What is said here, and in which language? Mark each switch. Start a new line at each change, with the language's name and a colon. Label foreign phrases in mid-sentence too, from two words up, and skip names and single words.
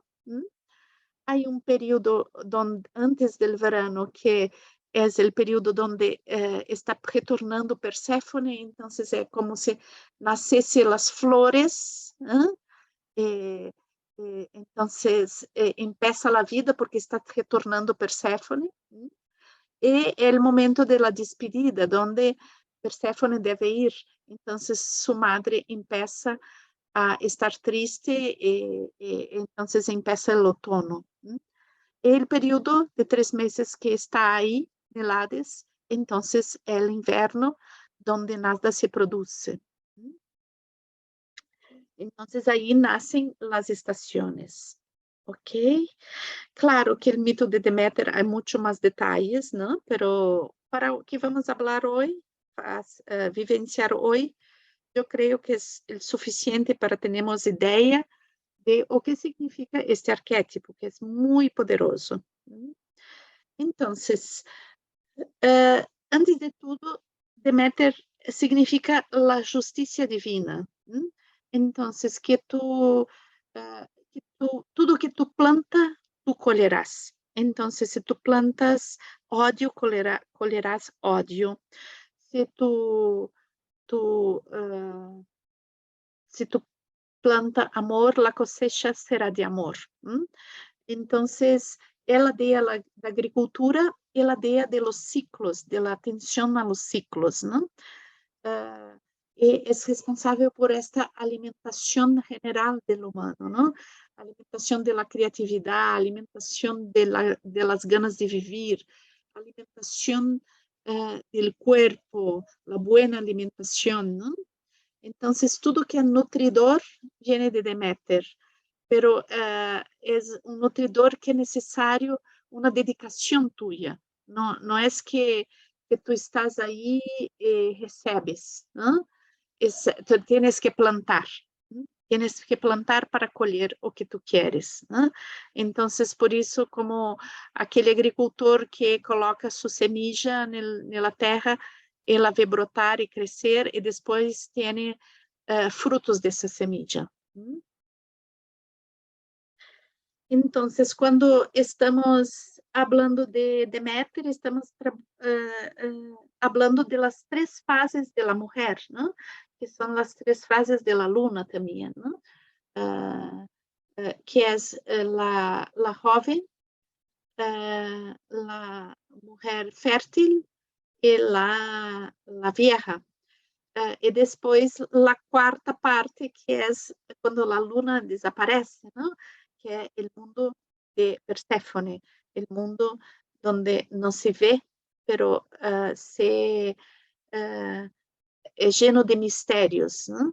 Portuguese: Há período antes do verano que é o período onde está retornando Perséfone, então é como se nascesse as flores, então empieza a vida porque está retornando Perséfone, e é o momento da despedida, onde Perséfone deve ir, então sua
Spanish: madre empieza a estar triste
Portuguese: e
Spanish: entonces empieza el outono. El período de 3 meses que está ahí en el Hades, entonces el invierno donde nada se produce. Entonces ahí nacen las estaciones. ¿Ok? Claro que el mito de Deméter hay mucho más detalles, ¿no? Pero para o que vamos a hablar hoy, vivenciar hoy,
Portuguese: eu creio que é o suficiente para termos ideia de o que significa este arquétipo, que é muito poderoso. Então, antes de tudo, Deméter significa a justiça divina. Então, tudo que tu planta, tu colherás. Então, se tu plantas ódio, colherás ódio. Se tu planta amor,
Spanish: la cosecha será de amor. Entonces,
Portuguese: é a ideia da agricultura e a ideia
Spanish: de los ciclos, de la atención a los ciclos, ¿no? Es responsável por esta alimentación general del humano, ¿no? Alimentación de la creatividad, alimentación de las ganas de vivir, alimentación del cuerpo, la buena alimentación, ¿no? Entonces,
Portuguese: tudo que é nutridor
Spanish: viene de
Portuguese: Deméter,
Spanish: pero es un nutridor
Portuguese: que é necessário uma dedicação tuya. Não é que tu estás aí e recebes,
Spanish: ¿no? Tu tienes que plantar. Tienes que plantar para
Portuguese: colher o que tu queres.
Spanish: ¿No?
Portuguese: Entonces, por isso, como aquele agricultor que coloca sua semilla na terra, ela vê brotar e crescer e depois tem frutos dessa semilla. Então, quando estamos falando de Deméter, estamos falando
Spanish: de las 3 fases de la mujer,
Portuguese: ¿no? Que são as 3 fases
Spanish: de la luna
Portuguese: também, ¿no? Que é
Spanish: la joven, la mujer fértil e la vieja.
Portuguese: E depois a quarta parte, que é quando a luna desaparece, ¿no? Que é o mundo de Perséfone, o mundo onde não se vê, pero é lleno de mistérios, ¿no?